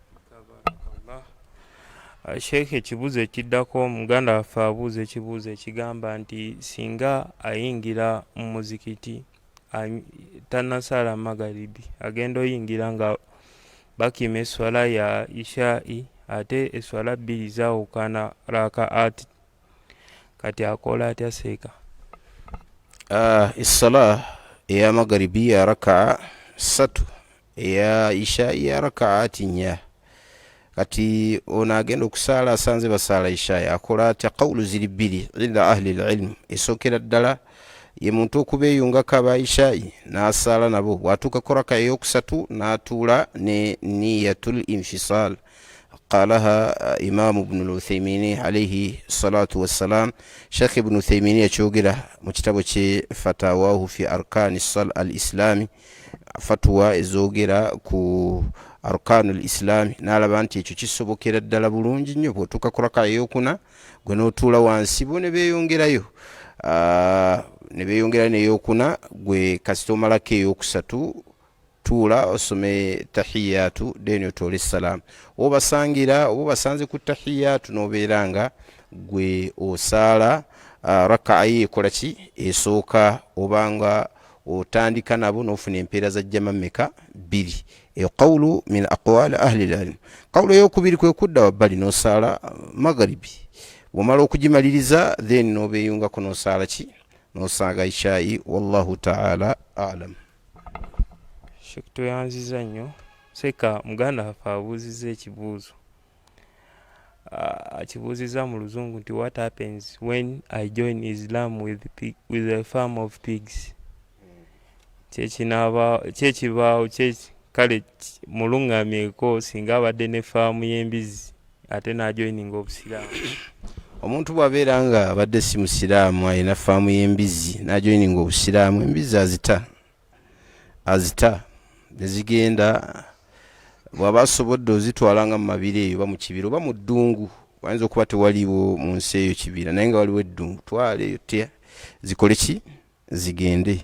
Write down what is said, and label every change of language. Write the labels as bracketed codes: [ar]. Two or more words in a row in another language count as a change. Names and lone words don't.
[lg] Sheikh, ekibuuzo ekiddako muganda waffe abuuza ekibuuzo ekigamba nti singa ayingira mu muzikiti tannasala magaribi, agenda oyingira nga bakima eswala ya ishai, ate eswala 2 zaawukana rakaati, kati akola atya seeka? Essala eya magaribi ya rakaa 3, eya ishai ya rakaati 4. Kati ono agenda okusaala asanze basaala ishai, akola atya? [ar] Qawlu ziri 2 عند أهل العلم. [lg] Esookera ddala ye muntu okubeeyungako aba ishai n'asaala nabo, bw'atuuka ku raka ey'okusatu n'atuula ne [ar] نية الانفصال. قالها الإمام ابن العثيمين عليه الصلاة والسلام. [lg] Sheikh Ibn Uthaymeen yakyogera mu kitabo kye Fatawahu fi arkani al-islami, fatwa ezoogera ku [ar] أركان الإسلام, [lg] n'alaba nti ekyo kisobokera ddala bulungi nnyo. Bw'otuuka ku raka ey'okuna gwe n'otuula wansi, bo ne beeyongerayo n'eyokuna, gwe kasita omalako ey'okusatu tuula osome tahiyatu then otoole salaamu. Oba basanze ku tahiyatu n'obeera nga gwe osaala raka'a ye ekola ki, esooka, obanga otandika nabo n'ofuna empeera za jjama mmeka 2 eyo [ar] قول من أقوال أهل العلم. [lg] Qawlu eyokubiri kwe kudda wabbali n'osaala magharibi, bw'omala okugimaliriza then n'obeeyungako n'osaala ki, n'osaaga ishaayi. [ar] والله تعالى أعلم. [lg] Tuyanziza nnyo seka muganda waffe abuuzizza ekibuuzo, akibuuzizza mu luzungu nti [en] what happens when I join Islam with a farm of pigs. [lg] Kyekibaawo kale mulungamyeko singa abadde ne faamu y'embizi ate n'ajoininga obusiraamu. Omuntu bw'abeera nga abadde si musiraamu alina faamu y'embizi n'ajoininga obusiraamu, embizi azita nezigenda, bw'aba asobodde ozitwala nga mu mabira eyo oba mu kibira oba mu ddungu, wayinza okuba tewaliwo mu nsi eyo kibira naye nga waliwo eddungu, twale eyo te zikole ki, zigende.